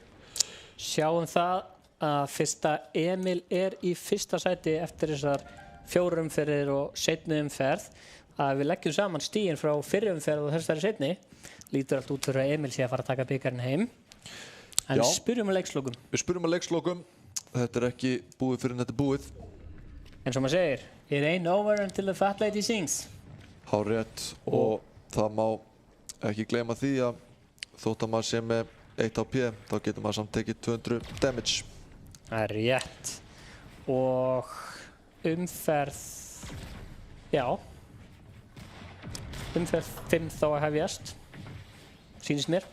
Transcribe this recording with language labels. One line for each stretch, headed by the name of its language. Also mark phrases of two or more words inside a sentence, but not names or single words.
Icelandic: Sjáum það að fyrsta Emil í fyrsta sæti eftir þessar 4 umferðir og seinni umferð. Að við leggjum saman stigin frá fyrri umferð og þessari seinni. Lítur allt út fyrir að Emil sé að fara að taka bikarinn heim. En spyrjum að leikslokum. Við spyrjum að leikslokum. Þetta er ekki búið fyrir en þetta er búið. En sem maður segir,
English: it ain't over until the fat lady sings.
Icelandic: Hárrétt og það má ekki gleyma því að þótt að maður sé með 1 HP, þá getur maður samt tekið 200 damage. Það er rétt. Og umferð, umferð 5 þá að hefjast, sýnist mér.